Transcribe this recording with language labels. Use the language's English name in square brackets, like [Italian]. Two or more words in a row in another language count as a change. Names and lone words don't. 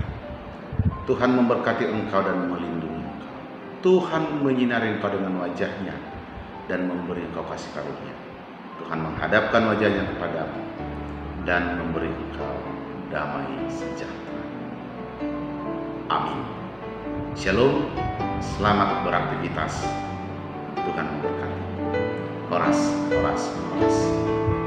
[Indonesian] Tuhan memberkati engkau dan melindungi engkau. Tuhan menyinari engkau dengan wajah-Nya dan memberi engkau kasih karunia. Tuhan menghadapkan wajah-Nya kepadamu dan memberi engkau damai sejahtera. Amin. Shalom. Selamat beraktivitas. Tuhan memberkati. Horas, horas, horas.